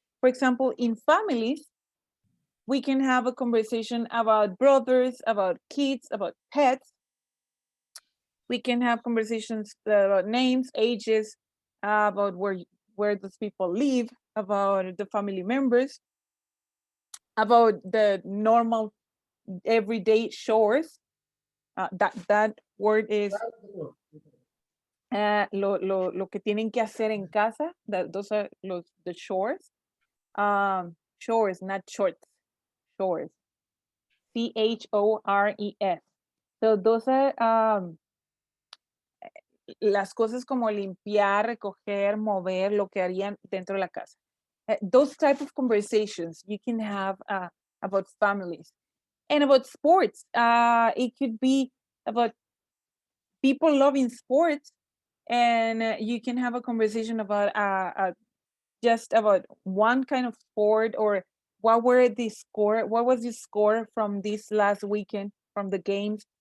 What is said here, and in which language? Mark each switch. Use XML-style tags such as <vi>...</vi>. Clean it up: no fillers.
<en>For example, in families, we can have a conversation about brothers, about kids, about pets. We can have conversations about names, ages, about where those people live, about the family members, about the normal everyday chores. That word is</en> <es>lo que tienen que hacer en casa.</es> <en>Those are the chores. Chores, not shorts. Chores. chores. So those are</en> <es>las cosas como limpiar, recoger, mover, lo que harían dentro de la casa.</es> <en>Those type of conversations you can have about families. And about sports, it could be about people loving sports, and you can have a conversation about just about one kind of sport, or what was the score from this last weekend from the games.</en>